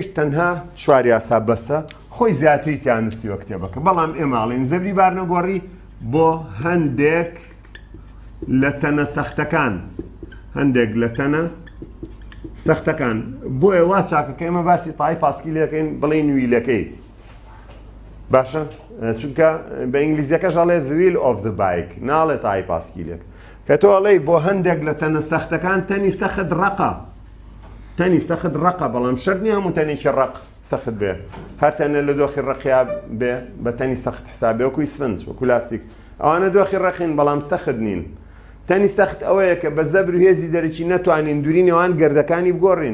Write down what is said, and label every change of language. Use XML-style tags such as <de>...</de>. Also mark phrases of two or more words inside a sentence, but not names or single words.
<ckb>تەنها چواری یاسا بەسە خۆی زیاتری تیان نووسیوە کتێبەکە بەڵام ئێماڵین زەبری بارنەگۆڕی بۆ هەندێک لە تەنە سەختەکان هەندێک لە تەنە سەختەکان بۆیە وا چاکەکە ئێمە باسی تای پاسکیلەکەین بڵێ نویلەکەی باشە چونکە بە ئینگلیزیەکەش ئەڵێ</ckb> <en>the wheel of the bike</en> <ckb>ناڵێ تای پاسکیلێک کە تۆ ئەڵێی بۆ هەندێک لە تەنە سەختەکان تەنی سەخت ڕقە تەنی سەخت ڕقە بەڵام شەرت نییە هەموو تەنێکی ڕق سەخت بێ هەر تەنە لە دۆخی ڕقیا بێ بە تەنی سەخت حسابێ وەکوی سفنج وەکو لاستیک ئەوانە دۆخی ڕقین بەڵام سەخت نین تەنی سەخت ئەوەیە کە بە زەبر و هێزی دەرەکی نەتوانین دووری نێوان گەردەکانی بگۆڕین</ckb>